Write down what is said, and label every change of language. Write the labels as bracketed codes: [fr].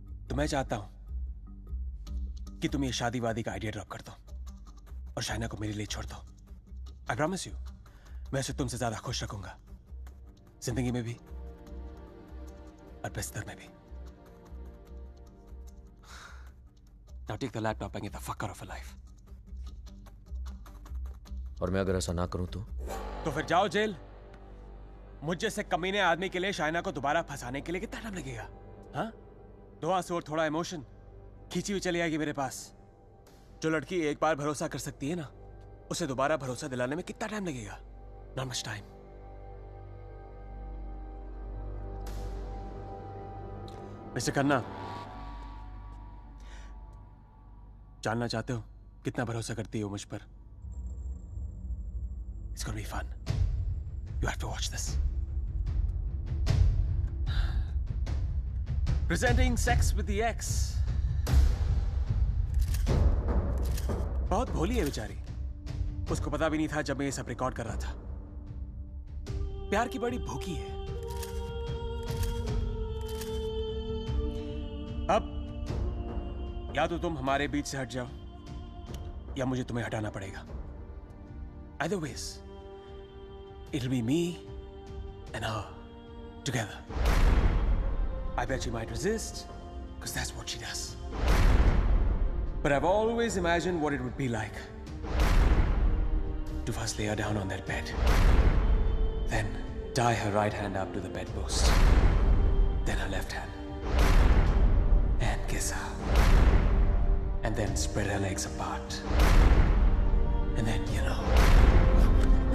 [hi] तो मैं चाहता हूं कि तुम ये शादी वादी का आइडिया ड्रॉप कर दो और शाइना को मेरे लिए छोड़ दो. [en] I promise you, [hi] मैं उसे तुमसे ज्यादा खुश रखूंगा, जिंदगी में भी और बिस्तर में भी. [en] Now take the laptop and get the fuck out of her life. [hi] और मैं अगर ऐसा ना करूं तो फिर जाओ जेल. मुझ जैसे कमीने आदमी के लिए शाइना को दोबारा फंसाने के लिए कितना टाइम लगेगा? हाँ? 2 आंसू और थोड़ा इमोशन खींची हुई चली आएगी मेरे पास. जो लड़की एक बार भरोसा कर सकती है ना, उसे दोबारा भरोसा दिलाने में कितना टाइम लगेगा? [en] Not much time. [hi] Mister Khanna, जानना चाहते हो कितना भरोसा करती हो मुझ पर? [en] It's gonna be fun. You have to watch this. Presenting Sex with the Ex. [hi] बहुत भोली है बेचारी. उसको पता भी नहीं था जब मैं ये सब रिकॉर्ड कर रहा था. प्यार की बड़ी भूखी है. या तो तुम हमारे बीच से हट जाओ या मुझे तुम्हें हटाना पड़ेगा. [en] Either ways, it'll be me and her together. I bet she might resist, because that's what she does. But I've always imagined what it would be like to first lay her down on that bed, then tie her right hand up to the bedpost, then her left hand, and kiss her, and then spread her legs apart, and then, you know.